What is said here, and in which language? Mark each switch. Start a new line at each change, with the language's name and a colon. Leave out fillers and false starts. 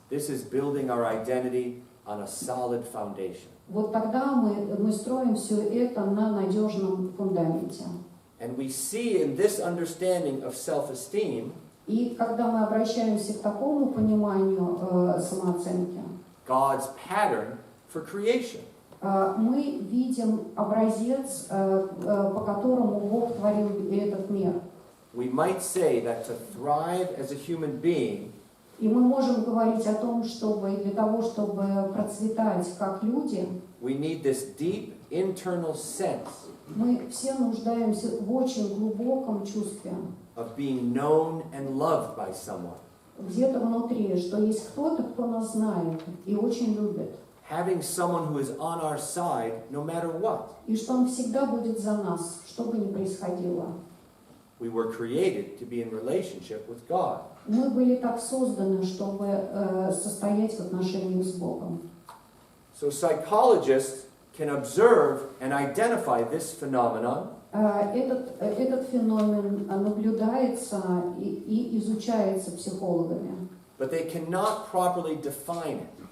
English: this is building our identity on a solid foundation.
Russian: вот тогда мы строим все это на надежном фундаменте.
English: And we see in this understanding of self-esteem
Russian: И когда мы обращаемся к такому пониманию самооценки,
English: God's pattern for creation.
Russian: мы видим образец, по которому Бог творил этот мир.
English: We might say that to thrive as a human being,
Russian: И мы можем говорить о том, для того, чтобы процветать как люди,
English: we need this deep internal sense
Russian: мы все нуждаемся в очень глубоком чувстве,
English: of being known and loved by someone.
Russian: где-то внутри, что есть кто-то, кто нас знает и очень любит,
English: Having someone who is on our side no matter what.
Russian: и что он всегда будет за нас, что бы ни происходило.
English: We were created to be in relationship with God.
Russian: Мы были так созданы, чтобы состоять в отношениях с Богом.
English: So psychologists can observe and identify this phenomenon
Russian: Этот феномен наблюдается и изучается психологами,
English: but they cannot properly define it.